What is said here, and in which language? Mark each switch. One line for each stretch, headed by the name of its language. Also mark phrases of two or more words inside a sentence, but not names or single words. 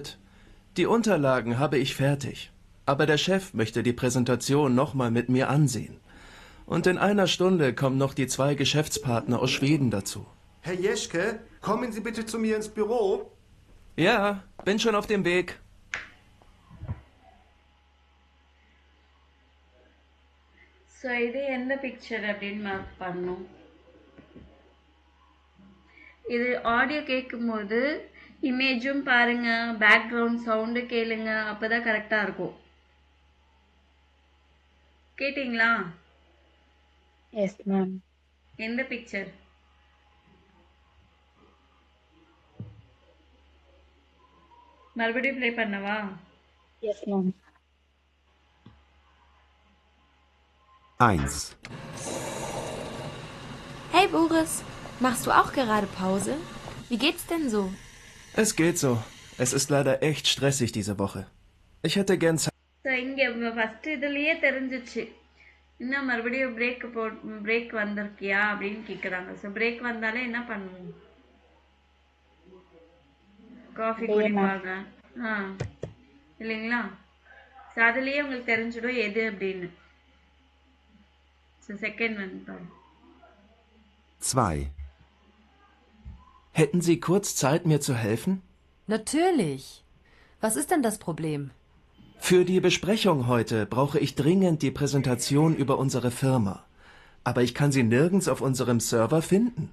German: Die Unterlagen habe ich fertig. Aber der Chef möchte die Präsentation nochmal mit mir ansehen. Und in einer Stunde kommen noch die 2 Geschäftspartner aus Schweden dazu. Herr Jeschke, kommen Sie bitte zu mir ins Büro. Ja, bin schon auf dem Weg.
Tamil: ஸோ இது எந்த பிக்சர் அப்படின்னு மார்க் பண்ணும். இது ஆடியோ கேட்கும்போது இமேஜும் பாருங்க,
English: background sound
Tamil: கேளுங்க, அப்பதான் கரெக்டா இருக்கும். கேட்டிங்களா?
English: yes ma'am.
Tamil: எந்த பிக்சர்? மறுபடியும் ப்ளே பண்ணவா?
English: yes ma'am. 1.
German: Hey Boris, machst du auch gerade Pause? Wie geht's denn so? Es geht so. Es ist leider echt stressig diese Woche. Ich hätte gern Zeit.
Tamil: ஸோ இங்கே ஃபர்ஸ்ட் இதுலயே தெரிஞ்சிச்சு. இன்னும் மறுபடியும் பிரேக் வந்திருக்கியா அப்படின்னு கேட்குறாங்க.
English: so break
Tamil: வந்தாலே என்ன பண்ணுவோம்? காஃபி குடிப்பாங்க இல்லைங்களா? ஸோ அதுலேயே உங்களுக்கு தெரிஞ்சிடும் எது அப்படின்னு.
English: so second
Tamil: வந்து பாருங்க. 2.
German: Hätten Sie kurz Zeit, mir zu helfen? Natürlich. Was ist denn das Problem? Für die Besprechung heute brauche ich dringend die Präsentation über unsere Firma. Aber ich kann sie nirgends auf unserem Server finden.